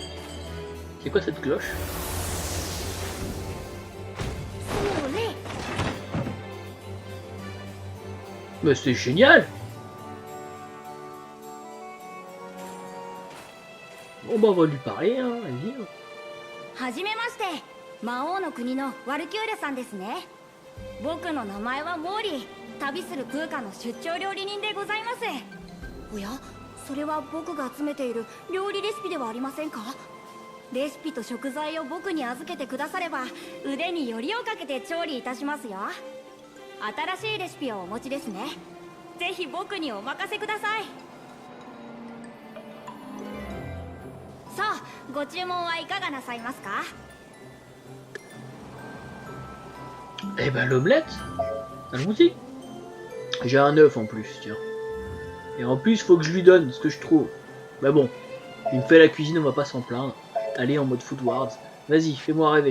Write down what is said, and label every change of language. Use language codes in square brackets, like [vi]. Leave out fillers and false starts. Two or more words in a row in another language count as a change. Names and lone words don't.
[fr] C'est quoi cette cloche? Mais c'est génial! Bon bah on va lui parler, hein, vas-y. [ja] はじめまして、魔王の国のワルキューレさんですね。僕の名前はモーリー、旅するプーカの出張料理人でございます。おや、それは僕が集めている料理レシピではありませんか？レシピと食材を僕に預けてくだされば、腕によりをかけて調理いたしますよ。新しいレシピをお持ちですね。ぜひ僕にお任せください。さあ、ご注文はいかがなさいますか？ [fr] Eh ben l'omelette, allons-y. J'ai un œuf en plus, tiens. Et en plus, faut que je lui donne ce que je trouve. Bah bon, il me fait la cuisine, on va pas s'en plaindre. Allez en mode Food Wars. Vas-y, fais-moi rêver.